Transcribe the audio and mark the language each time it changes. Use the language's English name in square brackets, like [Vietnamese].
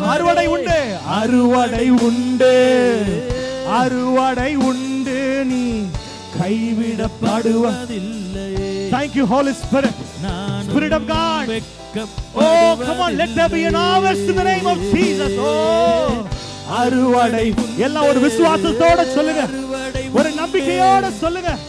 [Tamil] அறுவடை உண்டு, அறுவடை உண்டு, அறுவடை உண்டு, நீ கைவிடப்படுவதில்லை. [English] Thank you, Holy Spirit, Spirit of God. Oh, come on, let there be an harvest in the name of Jesus. [Tamil] Oh, அறுவடை. எல்லாம் ஒரு விசுவாசத்தோட சொல்லுங்க, ஒரு நம்பிக்கையோட சொல்லுங்க,